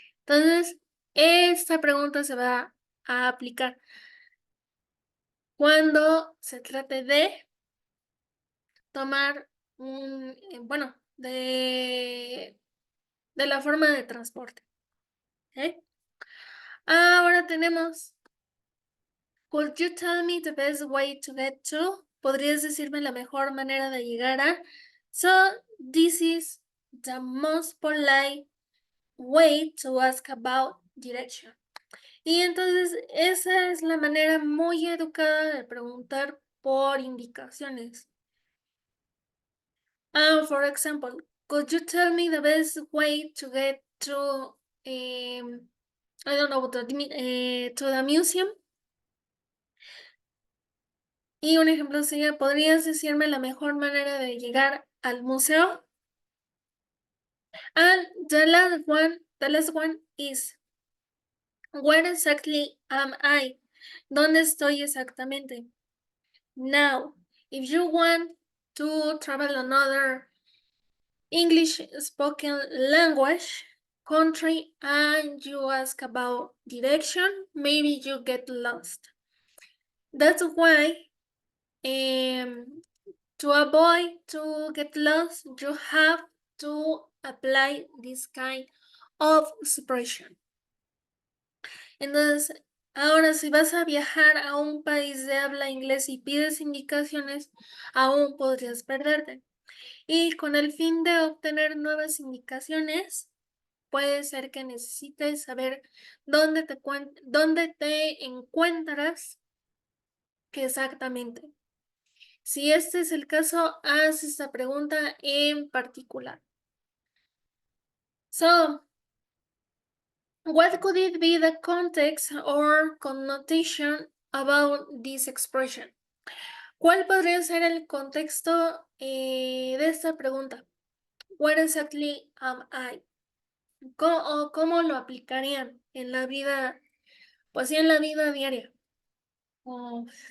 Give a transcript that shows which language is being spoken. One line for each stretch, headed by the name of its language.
Spanish: Entonces, esta pregunta se va a aplicar cuando se trate de tomar bueno, de la forma de transporte. ¿Eh? Ahora tenemos,
English: could you tell me the best way to get to?
Spanish: ¿Podrías decirme la mejor manera de llegar a?
English: So, this is the most polite way to ask about direction.
Spanish: Y entonces esa es la manera muy educada de preguntar por indicaciones.
English: For example, could you tell me the best way to get to, I don't know, to the museum?
Spanish: Y un ejemplo sería, ¿podrías decirme la mejor manera de llegar al museo?
English: And the last one is, where exactly am I?
Spanish: ¿Dónde estoy exactamente?
English: Now, if you want to travel another English spoken language country and you ask about direction, maybe you get lost. That's why to avoid to get lost, you have to apply this kind of expression.
Spanish: Entonces, ahora si vas a viajar a un país de habla inglés y pides indicaciones, aún podrías perderte. Y con el fin de obtener nuevas indicaciones, puede ser que necesites saber dónde te encuentras exactamente. Si este es el caso, haz esta pregunta en particular.
English: So, what could it be the context or connotation about this expression?
Spanish: ¿Cuál podría ser el contexto de esta pregunta?
English: Where exactly am I?
Spanish: ¿Cómo lo aplicarían en la vida, pues sí, en la vida diaria? Oh,